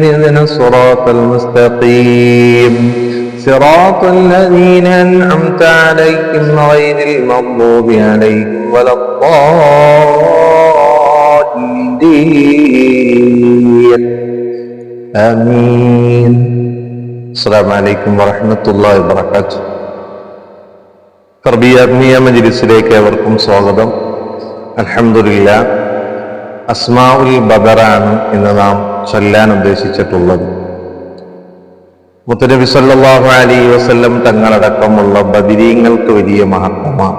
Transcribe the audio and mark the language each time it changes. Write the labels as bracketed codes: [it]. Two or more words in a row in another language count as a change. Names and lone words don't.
[ar] اهدنا الصراط المستقيم صراط الذين أنعمت عليهم غير المغضوب عليهم ولا الضالين. آمين. السلام عليكم ورحمة الله وبركاته. [ml] തർബിയാത്മീയ മജ്‌ലിസിലേക്ക് ഏവർക്കും സ്വാഗതം. അൽഹംദുലില്ലാ, അസ്മാഉൽ ബദറാണ് ഇന്ന് നാം ചൊല്ലാൻ ഉദ്ദേശിച്ചിട്ടുള്ളത്. മുത്തുനബി [ar] صلى الله عليه وسلم [ml] തങ്ങളടക്കമുള്ള ബദരീങ്ങൾക്ക് വലിയ മഹത്വമാണ്.